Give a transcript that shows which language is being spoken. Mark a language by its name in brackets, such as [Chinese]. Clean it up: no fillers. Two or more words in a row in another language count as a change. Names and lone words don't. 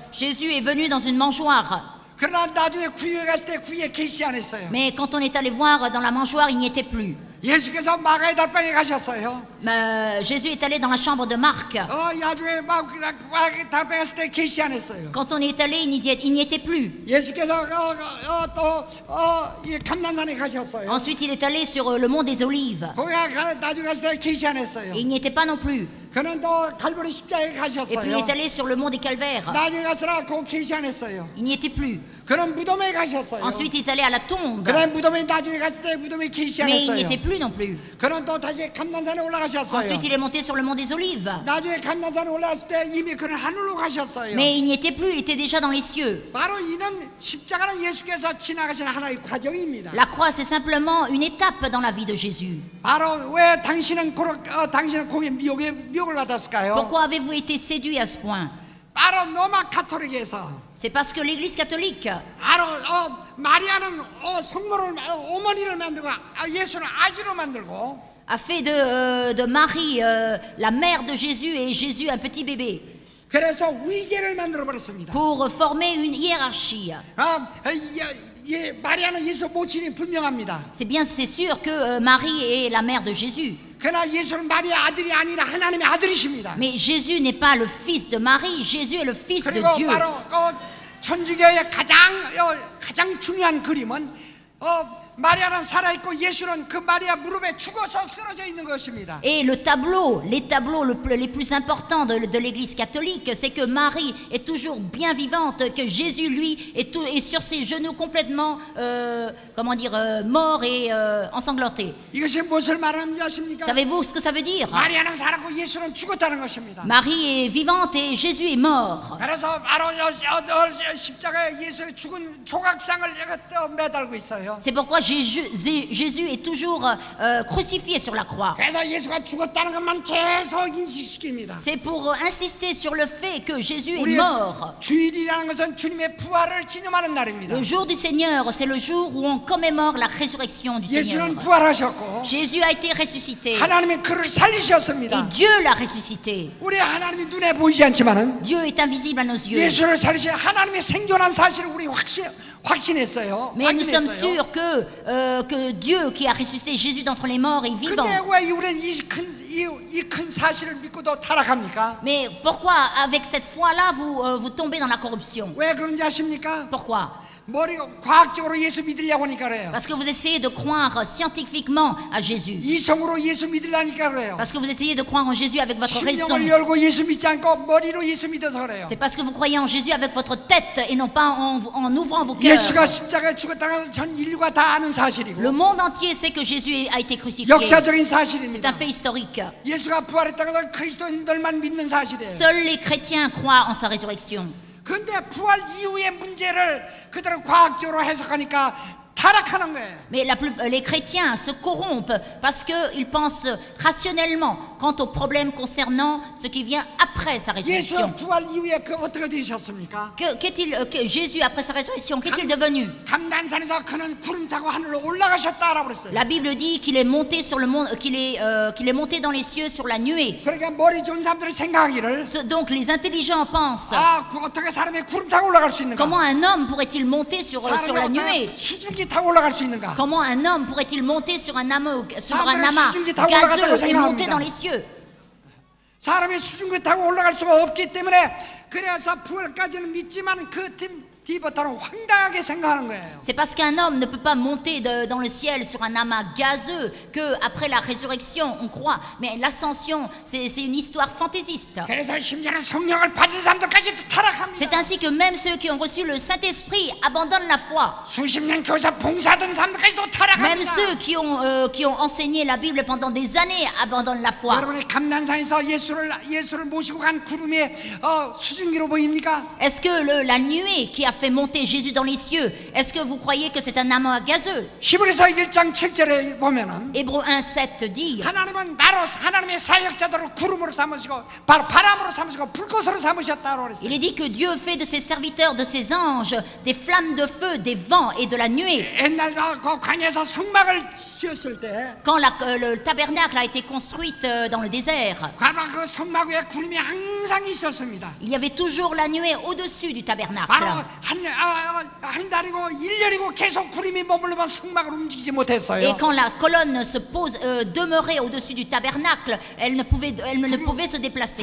[French] Jésus est venu dans une mangeoire. [Korean] 그러나 나중에 구유에 갔을 때 구유에 계시지 않았어요. [French] Mais quand on est allé voir dans la mangeoire, il n'y était plus. [Korean] 예수께서 마가의 달방에 가셨어요. [French] Jésus est allé dans la chambre de Marc. [Korean] 나중에 마가의 달방에 갔을 때 계시지 않았어요. [French] Quand on est allé, il n'y était plus. [Korean] 예수께서 또 감난산에 가셨어요. [French] Ensuite, il est allé sur le mont des Olives. [Korean] 거기 나중에 갔을 때 계시지 않았어요. [French] Et il n'y était pas non plus. [Korean] 그는 또 갈보리 십자가에 [French] Et puis il [Korean] 가셨어요. [French] est allé sur le mont des Calvaires. [Korean] 나중에 가서라 거기 계시지 않았어요. [French] Il n'y était plus. [Korean] 그는 무덤에 가셨어요. [French] Ensuite, il est allé à la tombe. [Korean] 그다음에 무덤에 나중에 갔을 때 무덤에 계시지 [French] Mais il n'y [Korean] 않았어요. [French] était plus non plus. [Korean] 그는 또 다시 감난산에 올라가셨어요. [French] Ensuite, il est monté sur le mont des Olives. [Korean] 나중에 감난산에 올라갔을 때 이미 그는 하늘로 가셨어요. [French] Mais il n'y était plus, il était déjà dans les cieux. [Korean] 바로 이는 십자가는 예수께서 지나가신 하나의 과정입니다. [French] La croix, c'est simplement une étape dans la vie de Jésus. [Korean] 바로 왜 당신은 고의 미혹을 받았을까요? [French] Pourquoi avez-vous été séduit à ce point? [Korean] 바로 로마 가톨릭에서 [French] C'est parce que l'Église catholique [Korean] 바로 마리아는 성모를 어머니를 만들고 예수는 아기로 만들고 [French] a fait de Marie la mère de Jésus et Jésus un petit bébé [Korean] 그래서 위계를 만들어 버렸습니다. [French] pour former une hiérarchie. [Korean] 마리아는 예수 모친이 분명합니다. [French] C'est sûr que Marie est la mère de Jésus. [Korean] 그러나 예수는 마리아 아들이 아니라 하나님의 아들이십니다. [French] Mais Jésus n'est pas le fils de Marie, Jésus est le fils de [Korean] 그리고 [French] Dieu. [Korean] 바로 천주교의 가장 중요한 그림은 마리아는 살아있고 예수는 그 마리아 무릎에 죽어서 쓰러져 있는 것입니다. [French] Et les tableaux les plus importants de l'Église catholique, c'est que Marie est toujours bien vivante, que Jésus, lui, est sur ses genoux complètement, mort et ensanglanté. [Korean] 이것이 무엇을 말하는지 아십니까? [French] Savez-vous ce que ça veut dire? [Korean] 마리아는 살았고 예수는 죽었다는 것입니다. [French] Marie est vivante et Jésus est mort. [Korean] 그래서 바로 십자가에 예수의 죽은 조각상을 매달고 있어요. [French] C'est pourquoi Jésus est toujours crucifié sur la croix. [Korean] 그래서 예수가 죽었다는 것만 계속 인식시킵니다. [French] C'est pour insister sur le fait que Jésus est mort. [Korean] 주일이라는 것은 주님의 부활을 기념하는 날입니다. [French] Le jour du Seigneur, c'est le jour où on commémore la résurrection du Seigneur. [Korean] 예수는 부활하셨고 [French] Jésus a été ressuscité. [Korean] 하나님이 그를 살리셨습니다. [French] Et Dieu l'a ressuscité. [Korean] 우리 하나님이 눈에 보이지 않지만은 [French] Dieu est invisible à nos yeux. [Korean] 예수를 살리신 하나님의 생존한 사실을 우리 확신했어요. [French] Mais nous sommes sûrs que Dieu qui a ressuscité Jésus d'entre les morts est vivant. [Korean] 근데 왜 우리는 이 큰 사실을 믿고도 타락합니까? [French] Mais pourquoi, avec cette foi-là, vous tombez dans la corruption? [Korean] 왜 그런지 아십니까? [French] Pourquoi? [Korean] 과학적으로 예수 믿으려고 하니까 그래요. [French] Parce que vous essayez de croire scientifiquement à Jésus. [Korean] 이성으로 예수 믿으려니까 그래요. [French] Parce que vous essayez de croire en Jésus avec votre raison. [Korean] 심령을 열고 예수 믿지 않고 머리로 예수 믿어서 그래요. [French] C'est parce que vous croyez en Jésus avec votre tête et non pas en ouvrant vos cœurs. [Korean] 예수가 십자가에 죽었다는 것은 전 인류가 다 아는 사실이고. [French] Le monde entier sait que Jésus a été crucifié. [Korean] 역사적인 [French] C'est un [Korean] 사실입니다. [French] fait historique. [Korean] 예수가 부활했다는 것은 그리스도인들만 믿는 사실이에요. [French] Seuls les chrétiens croient en sa résurrection. [Korean] 근데 부활 이후의 문제를 그들은 과학적으로 해석하니까 타락하는 거예요. [French] Mais les chrétiens se corrompent parce qu'ils pensent rationnellement quant aux problèmes concernant ce qui vient après sa résurrection. [Korean] 예수 부활 이후에 어떻게 되셨습니까? [French] Jésus, après sa résurrection, qu'est-il devenu? [Korean] 감난산에서 그는 구름 타고 하늘로 올라가셨다라고 그랬어요. [French] La Bible dit qu'il est monté sur le monde, qu'il est monté dans les cieux sur la nuée. [Korean] 그러니까 머리 좋은 사람들이 생각하기를 [French] Donc les intelligents pensent. [Korean] 어떻게 사람이 구름 타고 올라갈 수 있는가? [French] Comment un homme pourrait-il monter sur la nuée? [Korean] 수증기 타고 올라갈 수 있는가? [French] Comment un homme pourrait-il monter sur un amas gazeux et monter dans les cieux? [Korean] 사람이 수증기 타고 올라갈 수가 없기 때문에 그래서 부활까지는 믿지만 그 뒤부터는 황당하게 생각하는 거예요. [French] C'est parce qu'un homme ne peut pas monter dans le ciel sur un amas gazeux que après la résurrection, on croit. Mais l'ascension, c'est une histoire fantaisiste. [Korean] 그래서 심지어는 성령을 받은 사람들까지도 타락합니다. [French] C'est ainsi que même ceux qui ont reçu le Saint-Esprit abandonnent la foi. [Korean] 수십 년 교사 봉사하던 사람들까지도 [French] Même [Korean] 타락합니다. [French] ceux qui ont enseigné la Bible pendant des années abandonnent la foi. [Korean] 여러분이 감난산에서 예수를 모시고 간 구름의 수증기로 보입니까? [French] Est-ce que la nuée qui a fait monter Jésus dans les cieux, est-ce que vous croyez que c'est un amas gazeux? [Korean] 히브리서 1장 7절에 보면은 [French] Hébreux 1:7 dit [Korean] 하나님은 나로 하나님의 사역자들을 구름으로 삼으시고 바람으로 삼으시고 불꽃으로 삼으셨다고 그랬어요. [French] il est dit que Dieu fait de ses serviteurs, de ses anges, des flammes de feu, des vents et de la nuée. [Korean] 옛날 그 광야에서 성막을 지었을 때 [French] Quand le tabernacle a été construit dans le désert, [Korean] 그 성막 위에 구름이 항상 있었습니다. [French] il y avait toujours la nuée au-dessus du tabernacle. [Korean] 바로 한 달이고 1년이고 계속 구름이 머물러만 성막을 움직이지 못했어요. [French] Et quand la colonne demeurait au-dessus du tabernacle, elle ne pouvait se déplacer.